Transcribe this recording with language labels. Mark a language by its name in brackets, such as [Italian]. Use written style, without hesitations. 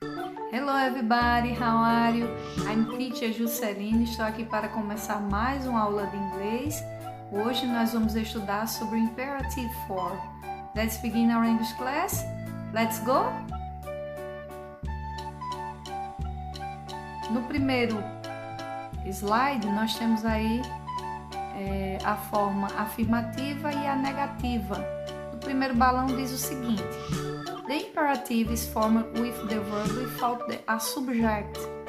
[English] Hello everybody, how are you? I'm teacher [Portuguese] Jusceline, estou aqui para começar mais uma aula de inglês. Hoje nós vamos estudar sobre o Imperative Form. [English] Let's begin our English class. Let's go! [Portuguese] No primeiro slide nós temos aí a forma afirmativa e a negativa. No primeiro balão diz o seguinte: [English] The imperative is formed with the verb without a subject.